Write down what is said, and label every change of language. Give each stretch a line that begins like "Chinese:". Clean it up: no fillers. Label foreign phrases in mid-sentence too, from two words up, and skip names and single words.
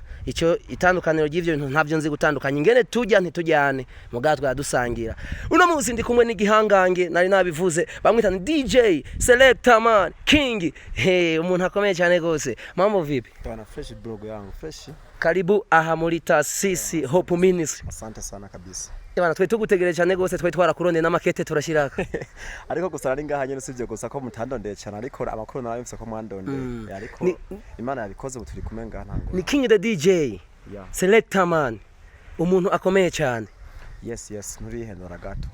Rundi: Icyo itandukaniro ry'ivyo bintu ntavyo nzi gutandukanya, ingene tujya ntitujyane mugatwa dusangira. Uno munsi ndi kumwe n'igihangange nari nabivuze, bamwita ni DJ Selector Man King. Umuntu akomeye cyane gose.
Swahili: Mambo vipi? Bana fresh blog yangu fresh.
Rundi: Karibu aha muri Tarisisi Hope Ministry.
Swahili: Asante sana kabisa.
Rundi: Bana twe tugutegereje cyane gose, twe twarakurondeye n'amakete turashiraka. Ariko gusa ari ngaha nyene sivyo gusa ko mutandondeye cyane, ariko amakuru nawe mfise ko mwandondeye. Ariko Imana yabikoze buturi kumwe ngaha ntango. Ni King the DJ. Yeah. Selector Man. Umuntu akomeye cyane. Yes, nturihendura gato.